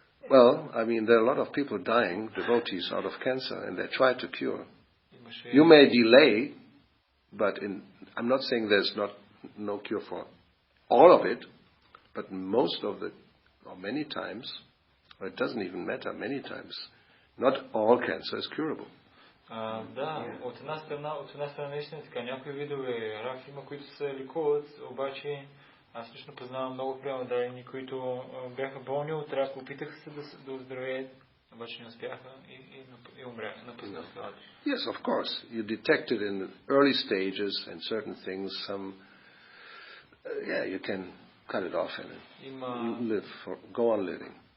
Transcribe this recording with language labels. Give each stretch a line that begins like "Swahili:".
English: Well, I mean, there are a lot of people dying, devotees, out of cancer, and they try to cure. You may delay, but I'm not saying there's no cure for all of it, but most of it, or many times, or it doesn't even matter, many times, not all cancer is curable.
Bulgarian: Да, от една страна наистина така. Някои видове рак има, които се лекуват, обаче аз лично познавам много преmodaени, които бяха болни от рак, опитаха се да оздравеят, обаче не успяха и умряха, напуснаха това.
English: Yes, of course. You detect it in early stages and certain things, you can cut it off and you go on living.